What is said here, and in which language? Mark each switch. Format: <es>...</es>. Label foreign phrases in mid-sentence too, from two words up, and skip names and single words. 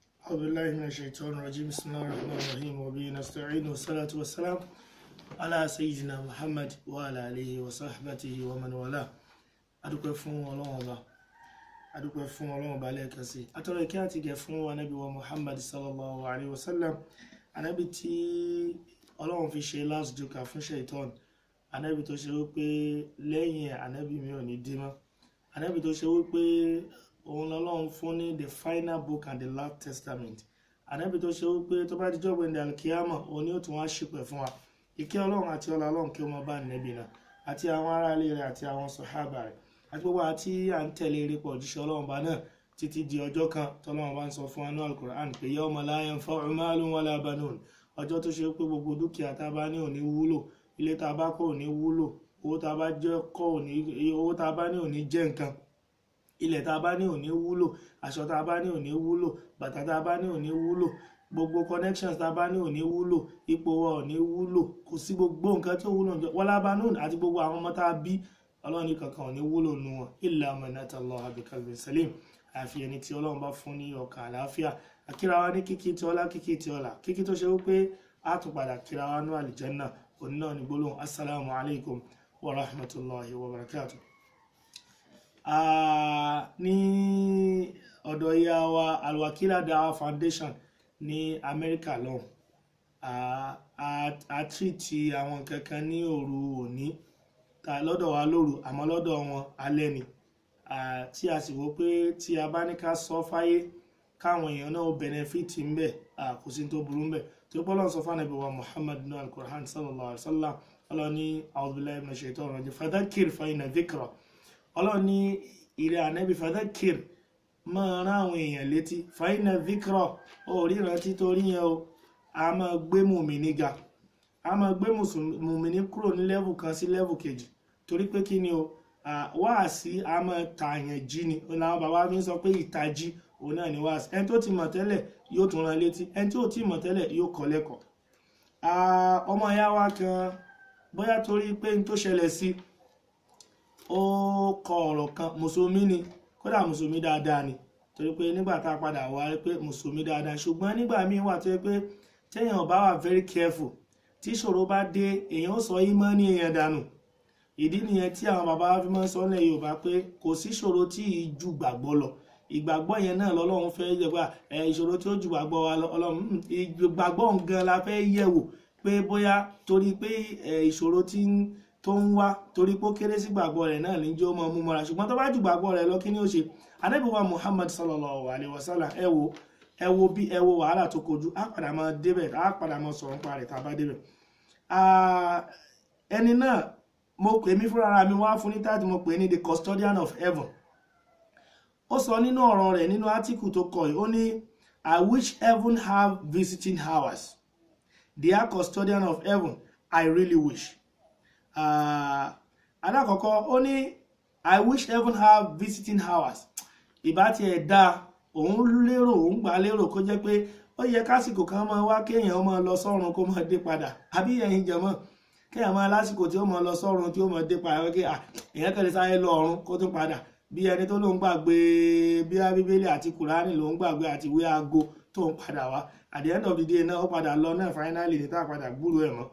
<ar>أعوذ بالله من الشيطان الرجيم بسم الله الرحمن الرحيم وبه نستعين والصلاة والسلام على سيدنا محمد وعلى آله وصحبه ومن والاه.</ar> <yo>adúpẹ́ fún Ọlọ́run Ọba, adúpẹ́ fún Ọlọ́run Ọba lẹ́ẹ̀kan sí. Atọrọ ìkẹ́ àti ìgẹ̀ fún Ànábì wa Muhammad</yo> <ar>صلى الله عليه وسلم,</ar> <yo>Ànábì tí Ọlọ́run fi ṣe</yo> <en>last joker</en> <yo>fún Shaitan, Ànábì tó ṣe wípé lẹ́yìn Ànábì mi ò ní dé mọ́, Ànábì tó ṣe wípé òun lọ́lọ́run fún ní</yo> <en>the final book and the last testament,</en> <yo>Ànábì tó ṣe wípé tó bá dijọ́ gbẹ̀ndẹ̀ alkiyama òun ni ó tún wá ṣìpẹ̀ fún wa. Ìkẹ́ Ọlọ́run àti ọlá Ọlọ́run kí ó máa bá Ànábì náà àti àwọn ará ilé rẹ̀ àti àwọn sàhábà rẹ̀ àti gbogbo àti à ń tẹ̀lé erépa òjíṣẹ́ Ọlọ́run bá náà títí di ọjọ́ kan tọ́lọ́run bá ń sọ fún anú</yo> <ar>القرآن pé يوم لا ينفع مال ولا بنون,</ar> <yo>ọjọ́ tó ṣe pé gbogbo dúkìá tá a bá ní ò ní wúlò, ilé tá a bá kọ́ ò ní wúlò, owó tá a bá jẹ́ kọ́ ò ní, owó tá a bá ní ò ní jẹ́ nǹkan, ilẹ̀ tá a bá ní ò ní wúlò, aṣọ tá a bá ní ò ní wúlò, bàtà tá a bá ní ò ní wúlò, gbogbo</yo> <en>connections</en> <yo>tá a bá ní ò ní wúlò, ipò wa ò ní wúlò, kò sí gbogbo nǹkan tí ó wúlò</yo> <ar>ولا بنون,</ar> <yo>àti gbogbo àwọn ọmọ tá a bí Ọlọ́run ní kankan ò ní wúlò nù wọn</yo> <ar>إلا من أتى الله بقلب سليم,</ar> <yo>àfi ẹni tí Ọlọ́run bá fún ní ọkàn àlàáfíà. Akíra wa ní kíkí tí ọlá, kíkí tí ọlá, kíkí tó ṣe wípé a tún padà kíra wa ní àlìjẹ́nnà. Òun náà ní gbólóhùn</yo> <ar>السلام عليكم ورحمة الله وبركاته.</ar> <yo>Ní ọ̀dọ̀ ìyá wa Al-Wakila Da'wa Foundation ní Amẹ́ríkà lọ́hùn, a tírìtì àwọn kankan ní òru òní, lọ́dọ̀ wa lóru àmọ́ lọ́dọ̀ wọn alẹ́ ni, tí a sì wò pé tí a bá ní ká sọ fáyé káwọn èèyàn náà benefit ń bẹ̀, kò sí tó burú ń bẹ̀. tó bọ́lọ̀ sọ fún Ànábì wa Muhammad ní al-Qur'an</yo> <ar>صلى الله عليه وسلم,</ar> <yo>Ọlọ́run ní</yo> <ar>أعوذ بالله من الشيطان الرجيم فذكر فإن الذكرى,</ar> <yo>Ọlọ́run ní ìrẹ́ Ànábì fadhakkir máa rán àwọn èèyàn létí,</yo> <ar>فإن الذكرى</ar> <yo>ó rí ìrántí torí yẹn o, a máa gbé mùmínì ga, a máa gbé mùmínì kúrò ní level kan sí level kejì. Torí pé kí ni o, wáàsí a máa tààyàn jí ni, òun làwọn bàbá mi sọ pé ìtají òun náà ni wáàsí. Ẹni tó ti mọ̀ tẹ́lẹ̀ yóò tún rán létí, ẹni tí ò tí mọ̀ tẹ́lẹ̀ yóò kọ́ lẹ́kọ̀ọ́. Ọmọ ìyá wa kan bóyá torí pé n tó ṣẹlẹ̀ sí ó kọ ọ̀rọ̀ kan, mùsùlùmí ni, kódà mùsùlùmí dáadáa ni, torí pé nígbà tá a padà wá rí pé mùsùlùmí dáadáa, ṣùgbọ́n nígbà míì wà tó yẹ pé téèyàn bá wà</yo> <en>very careful,</en> <yo>tí ìṣòro bá dé èèyàn ó sọ ìmánì èèyàn dànù. Ìdí nìyẹn tí àwọn bàbá wa fi máa ń sọ nílẹ̀ Yorùbá pé kò sí ìṣòro tí ì ju gbàgbọ́ lọ. Ìgbàgbọ́ yẹn náà lọ́lọ́run fẹ́ yẹ̀ wá, ìṣòro tí ó ju gbàgbọ́ wa lọ, Ọlọ́run ìgbàgbọ́ gan la fẹ́ yẹ̀ wò pé bóyá torí pé ìṣòro tó ń wá torí pé ó kéré sí gbàgbọ́ rẹ̀ náà ní jẹ́ ó máa mú mọ́ra, ṣùgbọ́n tó bá ju gbàgbọ́ rẹ̀ lọ kí ni ó ṣe? Ànábì wa</yo> <ar>Muhammad صلى الله عليه وسلم,</ar> <yo>ẹ wo wàhálà tó kojú, á padà máa débẹ̀, á padà máa sọ̀rọ̀ nípa rẹ̀ tá a bá débẹ̀. Ẹni náà mo pè mí fúnra mi wá fún ní táàtì, mo pè ní</yo> <en>the custodian of heaven.</en> <yo>Ó sọ nínú ọ̀rọ̀ rẹ̀ nínú átíkù tó kọ yìí, ó ní</yo> <en>I wish heaven have visiting hours. Dear custodian of heaven, I really wish.</en> <yo>Alákọ̀ọ́kọ́ ó ní</yo> <en>I wish heaven have visiting hours.</en> <yo>Ìbá ti ẹ̀ dá òun gbà lérò kó jẹ́ pé ó yẹ kásìkò kan máa wá kéèyàn máa lọ sọ́run kó máa dé padà, àbí ẹ̀yin jẹ̀mọ́ kéèyàn máa lásìkò tí ó máa lọ sọ́run tí ó máa dé padà, pé èèyàn kẹ́lẹ́ sáré lọ ọ̀run kó tún padà, bí ẹni tó ló ń gbàgbé bí Bíbélì àti Kùránì ló ń gbàgbé àti ìwé aago tó ń padà wá,</yo> <en>at the end of the day</en> <yo>náà ó padà lọ náà finally ní tá a padà gbúrò ẹ̀ mọ́.</yo>